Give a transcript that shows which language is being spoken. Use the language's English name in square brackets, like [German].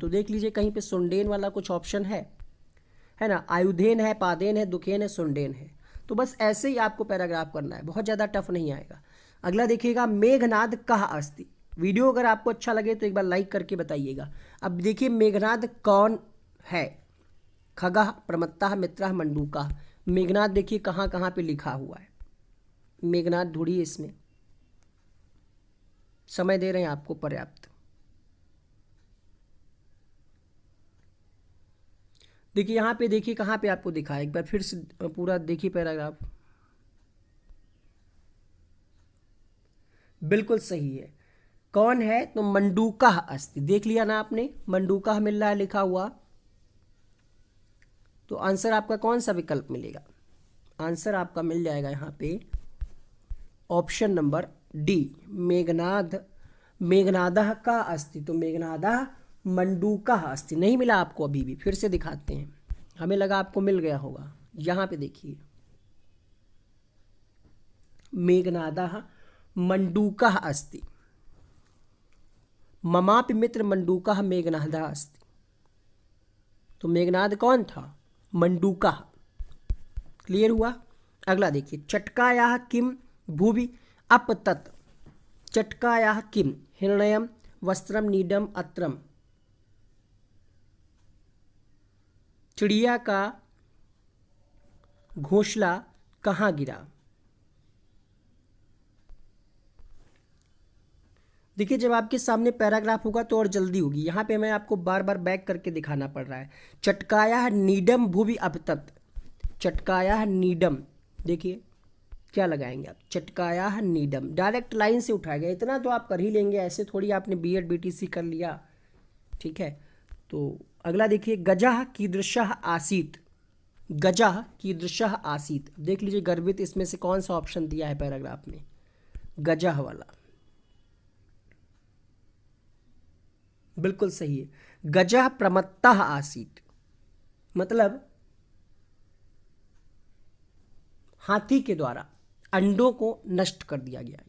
[Hindi] तो देख लीजिए कहीं पे सुंडेन वाला कुछ ऑप्शन है ना। आयुधेन है, पादेन है, दुखेन है, सुंडेन है। तो बस ऐसे ही आपको पैराग्राफ करना है, बहुत ज़्यादा टफ नहीं आएगा। अगला देखिएगा [Sanskrit] मेघनाद कः अस्ति। [Hindi] वीडियो अगर आपको अच्छा लगे तो एक बार लाइक करके बताइएगा। अब देखिए मेघनाद कौन है? [Sanskrit] खगः, प्रमत्तः, मित्रः, मंडूकः। [Hindi] मेघनाद देखिए कहाँ कहाँ पे लिखा हुआ है। मेघनाद ढूंढिए, इसमें समय दे रहे हैं आपको पर्याप्त। देखिए यहाँ पे, देखिए कहाँ पे आपको दिखा है, एक बार फिर से पूरा देखिए पैराग्राफ। बिल्कुल सही है। कौन है? तो [Sanskrit] मंडूकः अस्ति। [Hindi] देख लिया ना आपने, मंडूकः मिल रहा है लिखा हुआ। तो आंसर आपका कौन सा विकल्प मिलेगा? आंसर आपका मिल जाएगा यहाँ पे ऑप्शन नंबर डी, [Sanskrit] मेघनादः का अस्ति। तो मेघनादः मंडूकः अस्ति। [Hindi] नहीं मिला आपको अभी भी, फिर से दिखाते हैं, हमें लगा आपको मिल गया होगा। यहाँ पे देखिए [Sanskrit] मेघनादः मंडूकः अस्ति। ममापि मित्र मंडूकः मेघनादः अस्ति। [Hindi] तो मेघनाद कौन था? मंडूकः। क्लियर हुआ? [Sanskrit] अगला देखिए चटकायाः किम भुवि अपतत्। चटकायाः किम हिरण्यम वस्त्रम नीडम अत्रम। [Hindi] चिड़िया का घोंसला कहाँ गिरा? देखिए जब आपके सामने पैराग्राफ होगा तो और जल्दी होगी। यहाँ पे मैं आपको बार बार बैक करके दिखाना पड़ रहा है। [Sanskrit] चटकाया नीडम भुवि अपतत, [Hindi] चटकाया नीडम, देखिए क्या लगाएंगे आप, चटकाया नीडम, डायरेक्ट लाइन से उठाया गया। इतना तो आप कर ही लेंगे, ऐसे थोड़ी आपने बीएड बीटीसी कर लिया, ठीक है। तो अगला देखिए, [Sanskrit] गजः कीदृशः आसीत, गजः कीदृशः आसीत। [Hindi] देख लीजिए गर्भित इसमें से कौन सा ऑप्शन दिया है पैराग्राफ में, गजः वाला, बिल्कुल सही है। [Sanskrit] गजः प्रमत्तः आसीत, [Hindi] मतलब हाथी के द्वारा अंडों को नष्ट कर दिया गया।